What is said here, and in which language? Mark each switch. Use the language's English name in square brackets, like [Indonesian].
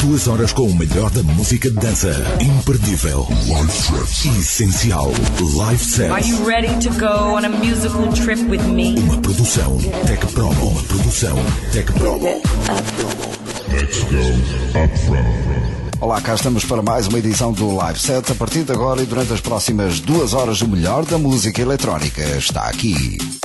[Portuguese] 2 horas com o melhor da música de dança. Imperdível. Live set. Essencial. Live set. [English] Are you ready to go on a musical trip with me? [Portuguese] Uma produção Tech Promo. Uma produção Tech Promo. [English] Let's go up front. [Portuguese] Olá, cá estamos para mais uma edição do Live Set. A partir de agora e durante as próximas 2 horas, o melhor da música eletrónica está aqui.